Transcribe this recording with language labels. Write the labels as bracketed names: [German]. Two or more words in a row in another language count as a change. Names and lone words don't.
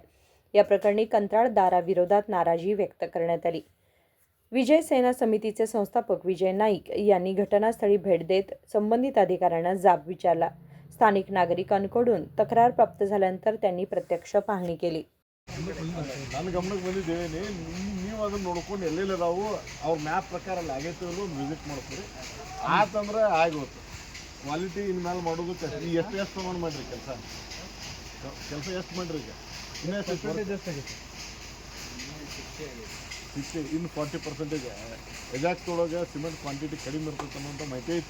[Marathi] या प्रकरणी कंत्राटदाराविरोधात नाराजी व्यक्त करण्यात आली। विजय सेना समितीचे संस्थापक विजय नाईक यांनी घटनास्थळी भेट देत संबंधित अधिकाऱ्यांना जाब विचारला। स्थानिक नागरिकांकडून तक्रार प्राप्त झाल्यानंतर त्यांनी प्रत्यक्ष पाहणी केली। [Kannada] ನನ್ನ ಗಮನಕ್ಕೆ ಬಂದಿದೆ ನೀವು ಅದನ್ನ ನೋಡ್ಕೊಂಡು ಎಲ್ಲೆಲ್ಲದಾವು ಅವ್ರ ಮ್ಯಾಪ್ ಪ್ರಕಾರ ಅಲ್ಲಿ ಆಗೈತೆ ವಿಸಿಟ್ ಮಾಡ್ತೀರಿ ಆತಂದ್ರೆ ಆಗೋತು ಕ್ವಾಲಿಟಿ ಇನ್ಮೇಲೆ ಮಾಡೋದಕ್ಕೆ ಎಷ್ಟು ತೊಗೊಂಡು ಮಾಡಿರಿ ಕೆಲಸ ಎಷ್ಟು ಮಾಡಿರಿ ಈಗ ಇನ್ನು 40% ಎಜಾಕ್ಸ್ದೊಳಗೆ ಸಿಮೆಂಟ್ ಕ್ವಾಂಟಿಟಿ ಕಡಿಮೆ ಇರ್ತೈತೆ ಅನ್ನೋಂಥ ಮಾಹಿತಿ ಐತಿ।